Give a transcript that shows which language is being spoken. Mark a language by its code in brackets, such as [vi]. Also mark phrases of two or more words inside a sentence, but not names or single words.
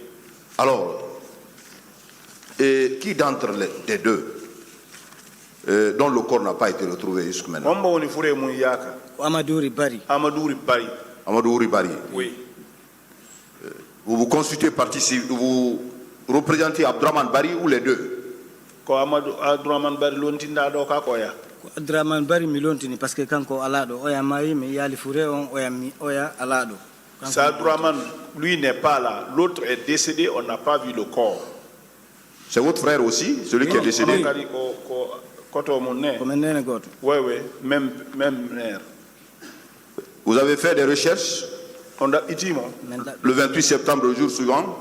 [fr] Alors, et qui d'entre les deux dont le corps n'a pas été retrouvé jusqu'à maintenant? Amadou Ribari. Amadou Ribari. Oui. Vous vous constituez partie civile, vous représentez Abdraman Bari ou les deux? [ff] Abdraman Bari lontinda do ka koya. Abdraman Bari mi lontini [fr] parce que [ff] kanko alado oya mai mi yali fure on oya alado. [fr] Ça Abdraman lui n'est pas là, l'autre est décédé, on n'a pas vu le corps. C'est votre frère aussi, celui qui est décédé? Oui, même mère. Vous avez fait des recherches le 28 septembre, le jour suivant?